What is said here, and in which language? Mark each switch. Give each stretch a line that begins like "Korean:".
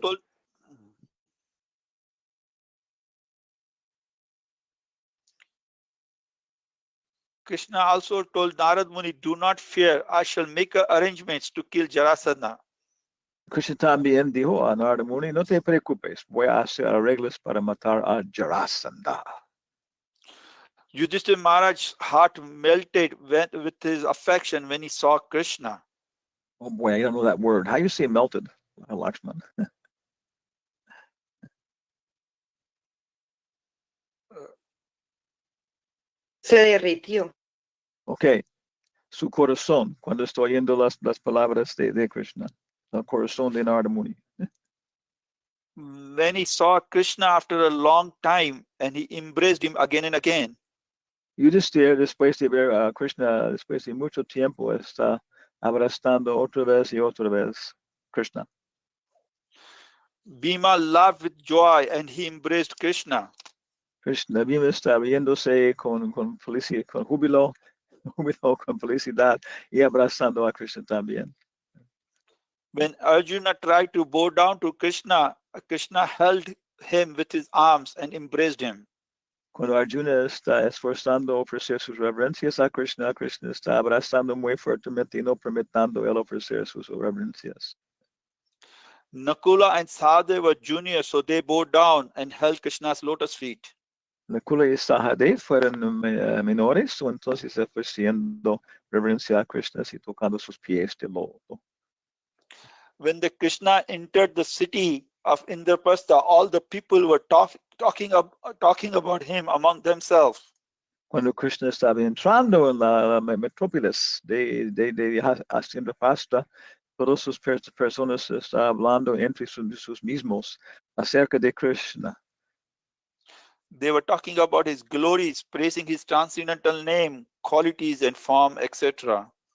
English: told Krishna also told Narad Muni, do not fear, I shall make arrangements to kill Jarasandha.
Spanish: Krishna también dijo a Narada Muni, no te preocupes, voy a hacer arreglos para matar a Jarasandha.
English: Yudhishthira Maharaj's heart melted with his affection when he saw Krishna. Oh boy, I don't know that word. How you say melted, Lakshman?
Spanish: Se derritió. Okay, su corazón, cuando estoy oyendo las palabras de Krishna, el corazón de Narada Muni.
English: When he saw Krishna after a long time and he embraced him again and again.
Spanish: Yudhishthira, después de ver a Krishna, después de mucho tiempo, está abrazando otra vez y otra vez Krishna.
English: Bhima laughed with joy and he embraced Krishna.
Spanish: Krishna Bhima está riéndose con felicidad, con júbilo, con felicidad y abrazando a Krishna también.
English: When Arjuna tried to bow down to Krishna, Krishna held him with his arms and embraced him.
Spanish: Cuando Arjuna está esforzando a ofrecer sus reverencias a Krishna, Krishna está abrazando muy fuertemente y no permitiendo él ofrecer sus reverencias.
English: Nakula and Sahadeva were juniors, so they bowed down and held Krishna's lotus feet.
Spanish: Nakula y Sahadev fueron menores, entonces ofreciendo reverencia a Krishna y tocando sus pies de loto.
English: When the Krishna entered the city of Indraprastha, all the people were talking about him among themselves.
Spanish: Cuando Krishna estaba entrando en la metrópolis de Indraprastha, todas sus personas estaban hablando entre sus mismos acerca de Krishna.
English: They were talking about his glories, praising his transcendental name, qualities and form, etc.